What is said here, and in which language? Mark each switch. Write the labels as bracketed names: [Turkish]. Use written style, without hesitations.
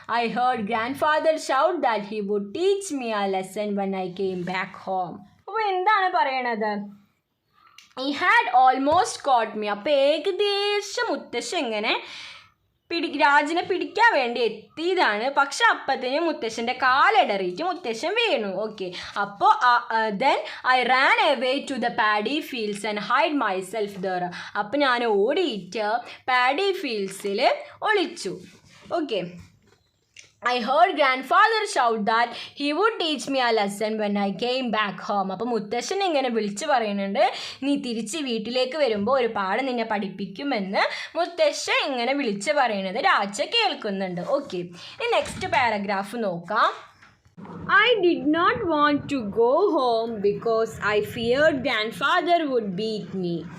[English] I heard grandfather shout that he would teach me a lesson when I came back home. [Malayalam] അപ്പോൾ എന്താണ് പറയണത്? [English] He had almost caught me. [Malayalam] അപ്പോൾ ഏകദേശം മുത്തശ്ശൻ ഇങ്ങനെ രാജനെ പിടിക്കാൻ വേണ്ടി എത്തിയതാണ്. പക്ഷെ അപ്പത്തിന് മുത്തശ്ശൻ്റെ കാലിടറിയിട്ട് മുത്തശ്ശൻ വീണു. [English] Okay, അപ്പോൾ then I ran away to the paddy fields and hide myself there. [Malayalam] അപ്പം ഞാൻ ഓടിയിട്ട് പാഡി ഫീൽഡ്സിൽ ഒളിച്ചു. [English] Okay, I heard grandfather shout that he would teach me a lesson when I came back home. [Malayalam] അപ്പോൾ മുത്തശ്ശൻ ഇങ്ങനെ വിളിച്ചു പറയുന്നുണ്ട്, നീ തിരിച്ച് വീട്ടിലേക്ക് വരുമ്പോൾ ഒരു പാഠം നിന്നെ പഠിപ്പിക്കുമെന്ന് മുത്തശ്ശൻ ഇങ്ങനെ വിളിച്ചു പറയുന്നത് രാജ കേൾക്കുന്നുണ്ട്. ഓക്കെ, ഇനി നെക്സ്റ്റ് പാരഗ്രാഫ് നോക്കാം. [English] I did not want to go home because I feared grandfather would beat me.